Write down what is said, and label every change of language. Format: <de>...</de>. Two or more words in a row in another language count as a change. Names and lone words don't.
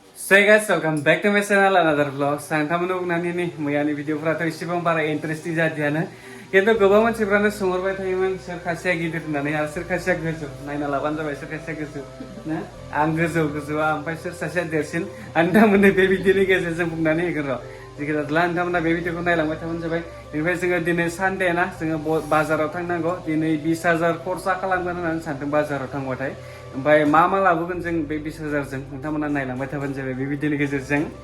<en>So guys, welcome back to my channel another vlog.</en> <brx>Nोंथांमोननो बुंनानै नि मैयानि भिडिअफोराथ' एसेबां बारा इन्टारेस्टिं जादियानो खिन्थु गोबां मानसिफ्रानो सोंहरबाय थायोमोन सोर खासेया गिदिर होननानै आरो सोर खासेया गोजौ नायना लाबानो जाबाय सोर खासेया गोजौ ना आं गोजौआ ओमफ्राय सोर सासेया देरसिन आं नोंथांमोननो बे भिडिअनि गेजेरजों बुंनानै होगोन र' जिखिजाया नोंथांमोना बे भिडिअखौ नायलांबाय थाबानो जाबाय बेनिफ्राय जोङो दिनै सानडे ना जोङो बाजाराव थांनांगौ दिनै 20,000 खरसा खालामगोन होननानै सानदों बाजाराव थांबाथाय ओमफ्राय मा लाबोगोन जों बे 20,000 जों नोंथांमोना नायलांबाय थाबानो जाबाय बे भिडिअनि गेजेरजों</brx>